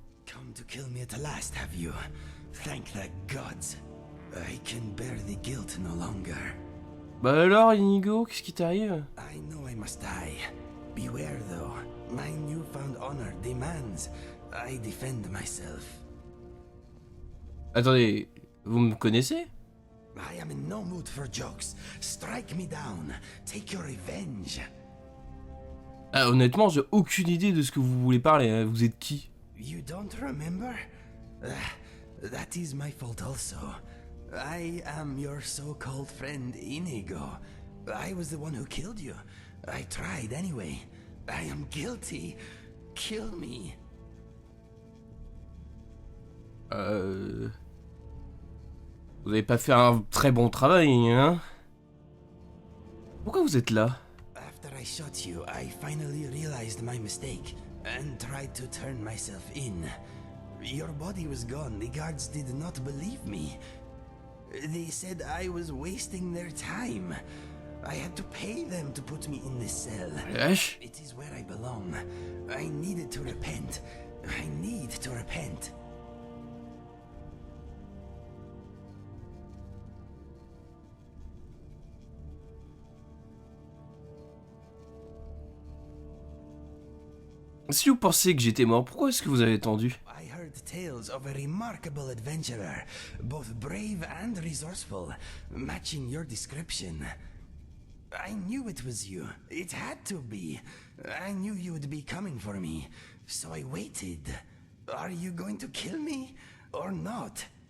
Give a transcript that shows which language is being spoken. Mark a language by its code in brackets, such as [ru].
[en] Come to kill me at last, have you? Thank the gods. I can bear the guilt no longer. [fr] Bah alors, Inigo, qu'est-ce qui t'arrive? [en] I know I must die. Beware, though. My newfound honor demands I defend myself. [fr] Attendez, vous me connaissez? [en] I am in no mood for jokes. Strike me down. Take your revenge. [fr] Ah, honnêtement, j'ai aucune idée de ce que vous voulez parler. Hein. Vous êtes qui? [en] You don't remember? That is my fault also. I am your so-called friend Inigo. I was the one who killed you. I tried anyway. I am guilty. Kill me. [fr] Vous avez pas fait un très bon travail, hein? Pourquoi vous êtes là? [en] After I shot you, I finally realized my mistake and tried to turn myself in. Your body was gone. The guards did not believe me. They said I was wasting their time. I had to pay them to put me in this cell. [fr] Wesh. [en] It is where I belong. I needed to repent. I need to repent. [fr] Si vous pensez que j'étais mort, pourquoi est-ce que vous avez tendu? [en] I heard tales of a remarkable adventurer, both brave and resourceful, matching your description. I knew it was you. It had to be. I knew you would be coming for me, so I waited. Are you going to kill me or not?